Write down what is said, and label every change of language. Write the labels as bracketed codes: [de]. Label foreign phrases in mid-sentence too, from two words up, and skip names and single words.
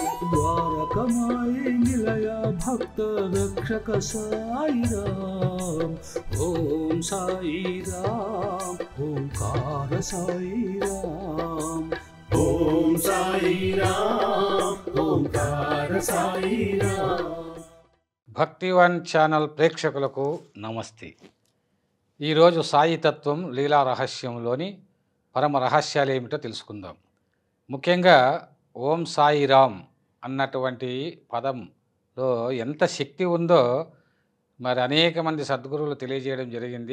[sa] द्वारकमाई निलया भक्त रक्षक साई राम ओम साई राम ओंकार साई राम ओम साई राम ओंकार साई राम। [te] భక్తివన్ ఛానల్ ప్రేక్షకులకు నమస్తే. ఈరోజు సాయి తత్వం లీలా రహస్యంలోని పరమ రహస్యాలు ఏమిటో తెలుసుకుందాం. ముఖ్యంగా ఓం సాయి రామ్ అన్నటువంటి పదంలో ఎంత శక్తి ఉందో మరి అనేక మంది సద్గురువులు తెలియజేయడం జరిగింది.